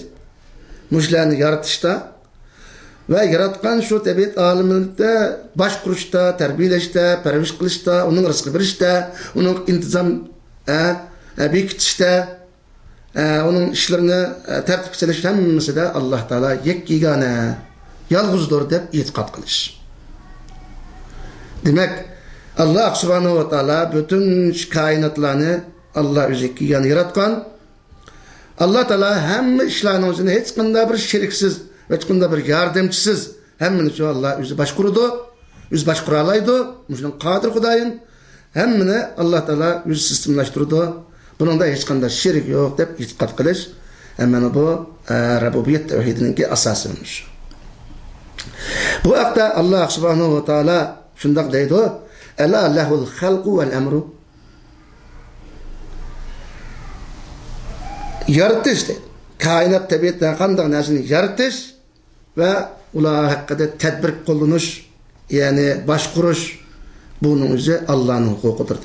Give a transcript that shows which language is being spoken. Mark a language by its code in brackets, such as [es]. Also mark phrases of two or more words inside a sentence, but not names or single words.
[uz] Mushlarni yaratishda va yaratgan shu tabiat olamida boshqurishda, tarbiyalashda, parvish qilishda, uning rizqi berishda, uning intizom bekitishda, uning ishlarini tartibga solish hammasida Alloh taolo yakkigona, yolg'izdir deb e'tiqod qilish. Demak, [ar] الله سبحانه وتعالى [uz] bütün kainatlarni Allah o'zi yakkigona yaratgan. [ar] الله تعالى [uz] hamma ishlarni o'zini hech qanday bir sheriksiz, hech qanday bir yordamchisiz hammani shu Allah o'zi boshquradi, o'zi boshqara oladi. Mushning qodir Xudoyim hammani [ar] الله تعالى [uz] o'zi sistemlashtiradi. Buningda hech qanday sherik yo'q deb e'tiqod qilish, mana bu rububiyyat tavhidining asosidir. Bu haqda [ar] الله سبحانه وتعالى [uz] shundoq deydi: [ar] "ألا له الخلق والأمر." [uz] Yaratish deydi. Kainat tabiatdan qanday narsani yaratish va ular haqida tadbir qo'llanish, ya'ni boshqurish buning o'zi Allohning huquqidir.